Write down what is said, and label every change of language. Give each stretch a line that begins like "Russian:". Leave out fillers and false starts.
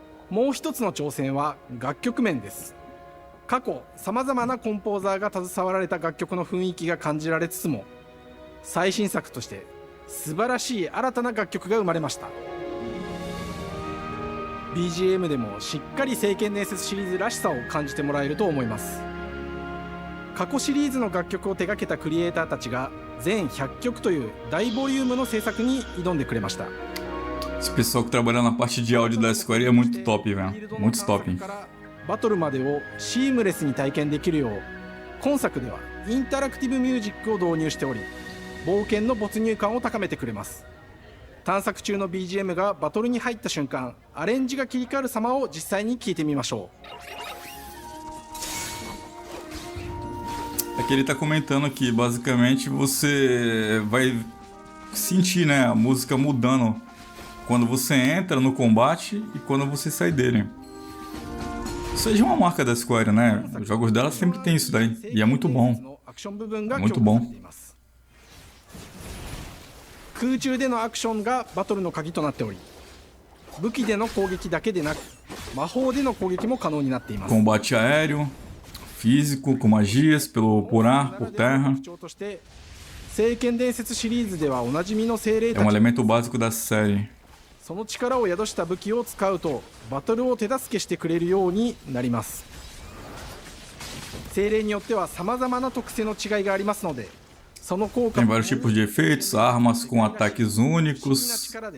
Japanese: もう一つの挑戦は楽曲面です。過去さまざまなコンポーザーが携わられた楽曲の雰囲気が感じられつつも、最新作として素晴らしい新たな楽曲が生まれました。 BGM でもしっかり聖剣伝説シリーズらしさを感じてもらえると思います。過去シリーズの楽曲を手掛けたクリエイターたちが全100曲という大ボリュームの制作に挑んでくれました。
Portuguese: Esse pessoal que trabalha na parte de áudio da Square é muito top, velho. Muito top.
Japanese: バトルまでをシームレスに体験できるよう、今作ではインタラクティブミュージックを導入しており、冒険の没入感を高めてくれます。探索中の BGM がバトルに入った瞬間、アレンジが切り替わる様を実際に聞いてみましょ
Portuguese: う。É que ele tá comentando que basicamente você vai sentir, né, a música mudando quando você entra no combate e quando você sai dele. Isso aí é uma marca da Square, né? Os jogos dela sempre tem isso daí. E é muito bom. Muito bom.
Japanese: 空中でのアクションがバトルの鍵となっており、武器での攻撃だけでなく魔法での攻撃も可能になっています。
Portuguese: Combate aéreo, físico, com magias, por ar, por terra.
Japanese: 聖剣伝説シリーズではおなじみの精霊たち。
Portuguese: É um elemento básico da série.
Japanese: その力を宿した武器を使うとバトルを手助けしてくれるようになります。精霊によってはさまざまな特性の違いがありますので、
Portuguese: Tem vários tipos de efeitos, armas com ataques únicos.